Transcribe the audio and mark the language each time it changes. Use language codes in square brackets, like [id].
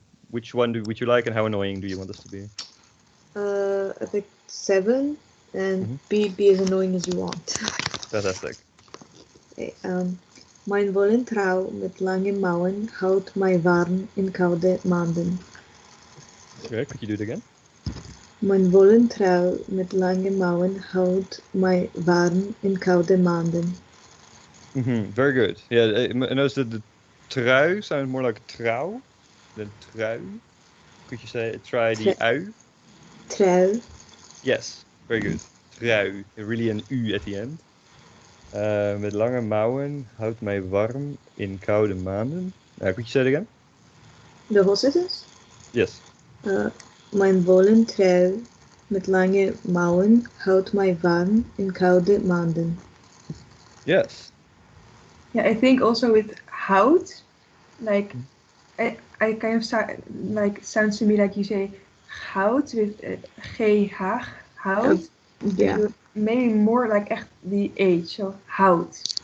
[en] Which one would you like, and how annoying do you want this to be? I think 7, and be as annoying as you want. Fantastic. [nl] Okay, mijn wollen trouw met lange mouwen houdt mij warm in koude maanden. [en] Okay, could you do it again? [nl] Mijn wollen trouw met lange mouwen houdt mij warm in koude maanden. [en] Very good. Yeah, I noticed that the trui sounds more like trouw than trui. Could you try the ui? [nl] Trouw. [en] Yes, very good. Trui. Really an u at the end. [nl] Met lange mouwen houdt mij warm in koude maanden. [en] Could you say it again? The whole sentence? Yes. [nl] Mijn wollen trui met lange mouwen houdt mij warm in koude maanden. [en] Yes. Yeah, I think also with hout, like I kind of sounds to me like you say hout with g h hout. Yeah. Maybe more like echt the H, so hout.